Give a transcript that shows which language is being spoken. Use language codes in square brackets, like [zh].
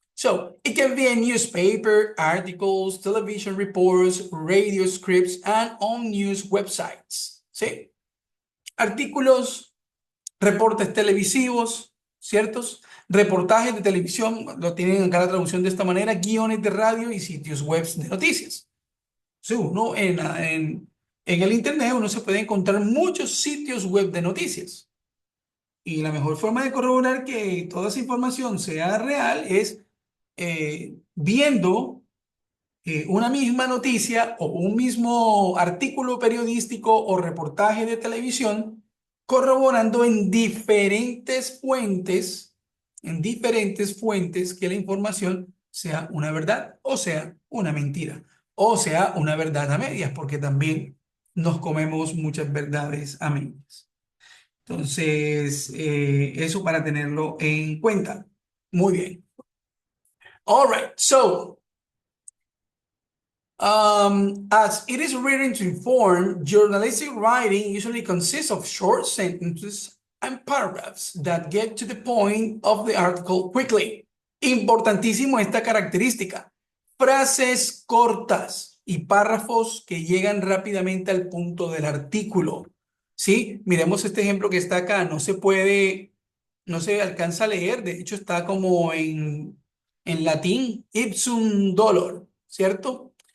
[en] So, it can be a newspaper, articles, television reports, radio scripts, and on news websites, ¿sí? [es] Artículos, reportes televisivos, ¿ciertos? Reportajes de televisión, lo tienen acá la traducción de esta manera, guiones de radio y sitios web de noticias. Sí, uno en el internet uno se puede encontrar muchos sitios web de noticias. Y la mejor forma de corroborar que toda esa información sea real es viendo una misma noticia o un mismo artículo periodístico o reportaje de televisión corroborando en diferentes fuentes que la información sea una verdad o sea una mentira o sea, una verdad a medias, porque también nos comemos muchas verdades a medias. Entonces, eso para tenerlo en cuenta. Muy bien. [en] All right, so as it is written to inform, journalistic writing usually consists of short sentences and paragraphs that get to the point of the article quickly. [es] Importantísimo esta característica. Frases cortas y párrafos que llegan rápidamente al punto del artículo. ¿Sí? Miremos este ejemplo que está acá. No se alcanza a leer. De hecho, está como en latín, ipsum dolor, ¿cierto?